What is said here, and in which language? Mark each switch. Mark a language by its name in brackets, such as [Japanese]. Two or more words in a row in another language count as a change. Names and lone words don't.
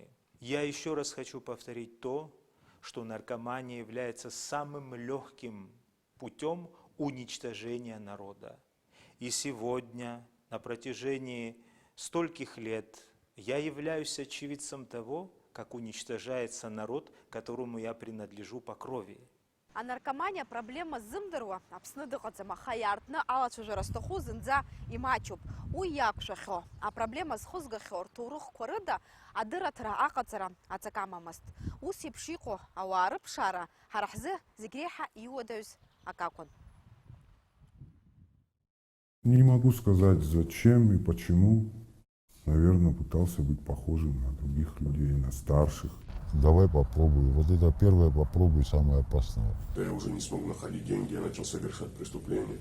[Russian] Я еще раз хочу повторить то, что наркомания является самым легким путем уничтожения народа. И сегодня, на протяжении стольких лет, я являюсь очевидцем того, как уничтожается народ, которому я принадлежу по крови. А наркомания [Abkhazian] проблема зымдыруа Аԥсны дыҟаӡам, аха иаартны алацәажәара зҭаху зынӡа имаҷуп. Уи иақәшәахьоу, апроблема зхызгахьоу рҭоурыхқәа рыда адырраҭара аҟаҵара аҵак амамызт. Ус еиԥш иҟоу ауаа рыԥшаара ҳара ҳзы зегь реиҳа иуадаҩыз ак акәын. [Russian] Не могу сказать, зачем и почему. Наверное, пытался быть похожим на других людей, на старших. Давай попробуй. Вот это первое попробуй, самое опасное. Да я уже не смог находить деньги, я начал совершать преступления.